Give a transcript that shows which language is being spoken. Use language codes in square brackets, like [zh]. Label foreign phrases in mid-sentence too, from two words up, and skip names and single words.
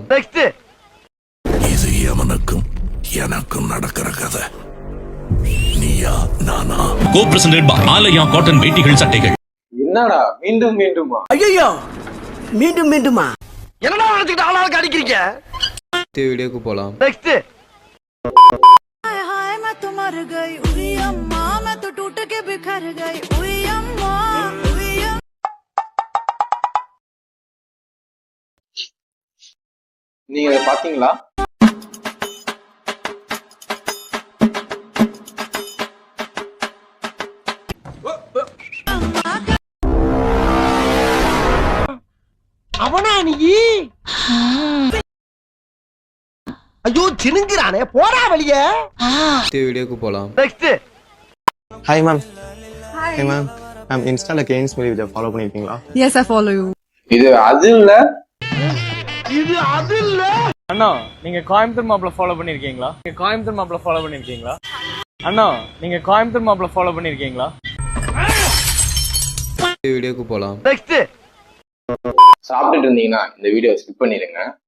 [ta] இது எவனுக்கும் எனக்கும் நடக்கிற கதை. நீயா நானா? [en] co-presented by [ta] ஆலயா காட்டன் வேட்டிகள் சட்டைகள். என்னடா மீண்டும் மீண்டுமா? ஐயோ மீண்டும் மீண்டுமா? என்னடா நினைச்சிட்டு ஆளாளுக்கு அடிக்கிறீங்க? அடுத்த வீடியோக்கு போலாம். [hi] हाय मैं तो मर गई उई अम्मा, मैं तो टूट के बिखर गई उई अम्मा उई अम्मा। [ta] நீங்க இத பாத்தீங்களா? அவனா நீ? ஐயோ சினுங்கிறானே, போடா வெளியே. அடுத்த வீடியோக்கு போலாம். [en] Hi ma'am. Hey ma'am. [ta] I'm Instaல Keynes Movie [en] video follow [ta] பண்ணிருக்கீங்களா? [en] Yes, I follow you. [ta] இது அது இல்ல. இது அது இல்ல. அண்ணா, நீங்க கோயம்புத்தூர் மாப்ள ஃபாலோ பண்ணிருக்கீங்களா? நீங்க கோயம்புத்தூர் மாப்ள ஃபாலோ பண்ணிருக்கீங்களா? அண்ணா, நீங்க கோயம்புத்தூர் மாப்ள ஃபாலோ பண்ணிருக்கீங்களா? அடுத்த வீடியோக்கு போலாம். சாப்பிட்டுட்டு இருந்தீங்கன்னா இந்த வீடியோ ஸ்கிப் பண்ணிடுங்க.